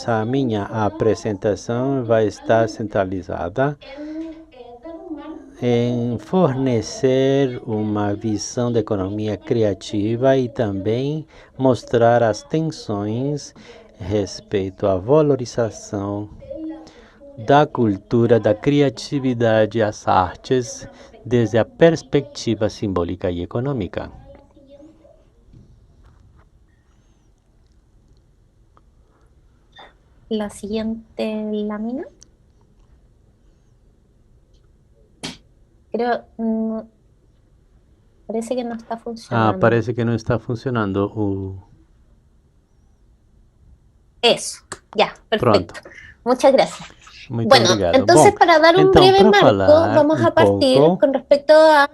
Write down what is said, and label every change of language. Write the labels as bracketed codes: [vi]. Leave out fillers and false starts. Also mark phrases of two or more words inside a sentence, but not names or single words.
[pt] A minha apresentação vai estar centralizada em fornecer uma visão da economia criativa e também mostrar as tensões respeito à valorização da cultura, da criatividade e as artes desde a perspectiva simbólica e econômica. [es] La siguiente lámina. Creo, parece que no está funcionando. [pt] Parece que não está funcionando. [es] Eso, ya, [pt] Pronto. [es] perfecto. Muchas gracias. [pt] Muito [es] Bueno, [pt] obrigado. [es] entonces [pt] Bom, [es] para dar un [pt] então, [es] breve [pt] para [es] marco, [pt] falar [es] vamos a partir [pt] pouco, [es] con respecto a...